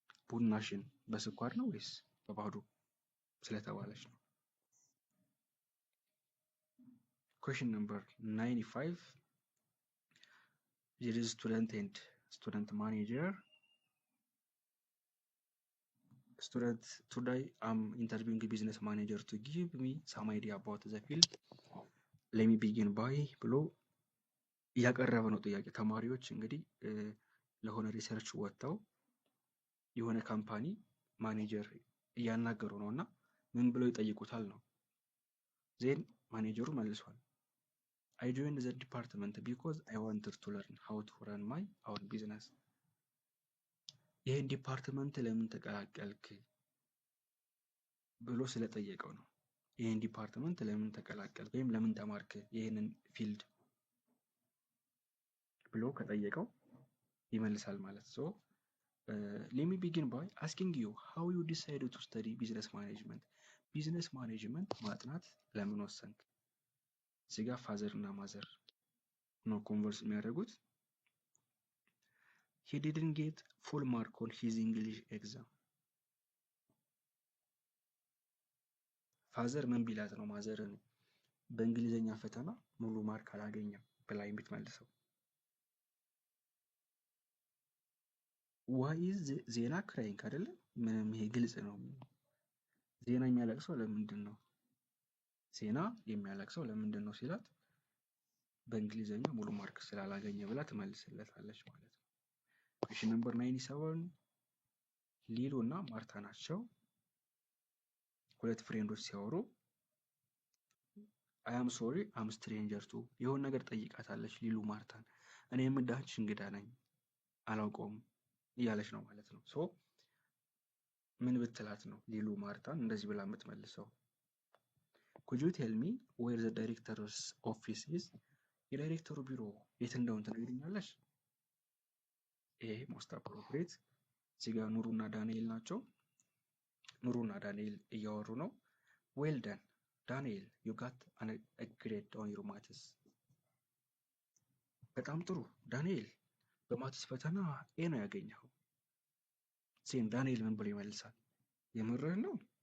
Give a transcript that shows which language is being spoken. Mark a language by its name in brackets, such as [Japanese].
[Amharic] ቡናሽን በስኳር ነው ወይስ በባዶ ስለተባለች ነው። [English] ኩዌሽን ነምበር 95 there is student and student manager. Student, today I'm interviewing a business manager to give me some idea about the field. Let me begin by [Amharic] ብሎ እያቀረበ ነው ጥያቄ። ተማሪዎች እንግዲህ ለሆነ ሪሰርች ወጥተው የሆነ ካምፓኒ ማኔጀር እያናገሩ ነው እና ምን ብለው ይጠይቁታል ነው። ዜን ማኔጀሩ መልሷል። [English] I joined the department because I wanted to learn how to run my own business. [Amharic] ይሄን ዲፓርትመንት ለምን ተቀላቀልክ ብሎ ስለጠየቀው ነው። ይሄን ዲፓርትመንት ለምን ተቀላቀልክ ወይም ለምን ተማርክ ይሄንን ፊልድ ብሎ ከጠየቀው ይመልሳል ማለት ነው። [English] let me begin by asking you how you decided to study business management. [Amharic] ቢዝነስ ማኔጅመንት ማጥናት ለምን ወሰንክ? እዚህ ጋር ፋዘር እና ማዘር ነው ኮንቨርስ የሚያደርጉት። [English] he didn't get full mark on his English exam. [Amharic] ፋዘር ምን ቢላት ነው ማዘርን በእንግሊዘኛ ፈተና ሙሉ ማርክ አላገኘም ብላ የምትመልሰው? [English] why is [Amharic] ዜና ክራይንግ አይደለ? ምንም ይሄ ግልጽ ነው። ዜና የሚያለቅሰው ለምንድን ነው? ዜና የሚያለቅሰው ለምንድን ነው ሲላት በእንግሊዘኛ ሙሉ ማርክ ስላላገኘ ብላ ትመልስለታለች ማለት ነው። ኩዌሽን ነምበር 97 ሊሉ እና ማርታ ናቸው። ሁለት ፍሬንዶች ሲያወሩ [English] I am sorry I'm stranger to [Amharic] የሆነ ነገር ጠይቃታለች ሊሉ ማርታን። እኔ የምዳች እንግዳ ነኝ አላውቀውም እያለች ነው ማለት ነው። ሶ ምን ብትላት ነው ሊሉ ማርታን እንደዚህ ብላ የምትመልሰው? [English] could you tell me where the director's office is? [Amharic] የዳይሬክተሩ ቢሮ የት እንደሆነ ትነግሪኛለሽ? ይሄ ሞስት አፕሮፕሪየት። እዚህ ጋር ኑሩና ዳንኤል ናቸው። ኑሩና ዳንኤል እያወሩ ነው። ዌል ደን ዳንኤል [English] ዩ ጋት a grade on your maths። [Amharic] በጣም ጥሩ ዳንኤል በማትስ ፈተና ኤ ነው ያገኘኸው። ሴን ዳንኤል ምን ብሎ ይመልሳል? የምርህን ነው?